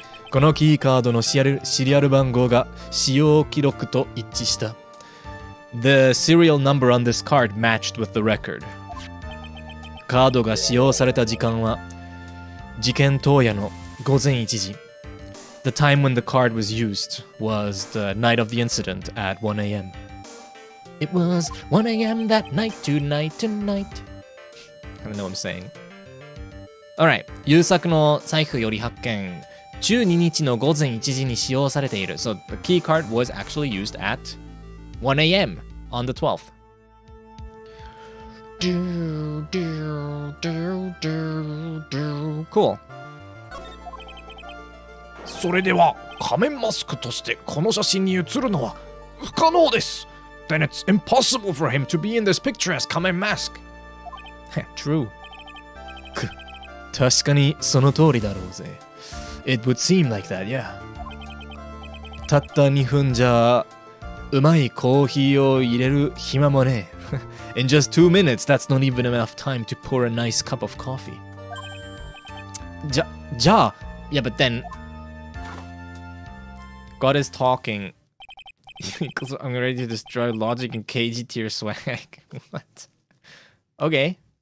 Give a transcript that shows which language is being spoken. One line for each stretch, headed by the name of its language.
Japanese: このキーカードのシリアル番号が使用記録と一致した。
English: The serial number on this card matched with the record.
Japanese: カードが使用された時間は事件当夜の午前1時。
English: The time when the card was used was the night of the incident at 1 a.m. It was 1 a.m. that night tonight. I don't know what I'm saying.
Japanese: Alright. 優作の財布より発見。 12日の午前1時に使用されている。
English: So the key card was actually used at 1 a.m. on the 12th. Cool.
Japanese: それでは仮面マスクとしてこの写真に写るのは不可能です。
English: Then it's impossible for him to be in this picture as 仮面マスク。 True.
Japanese: 確かにその通りだろうぜ。
English: It would seem like that, yeah.
Japanese: たった2分じゃうまいコーヒーを入れる暇もねえ。
English: In just 2 minutes, that's not even enough time to pour a nice cup of coffee. じゃあ yeah, but then God is talking because I'm ready to destroy logic and KG tier swag. What? Okay.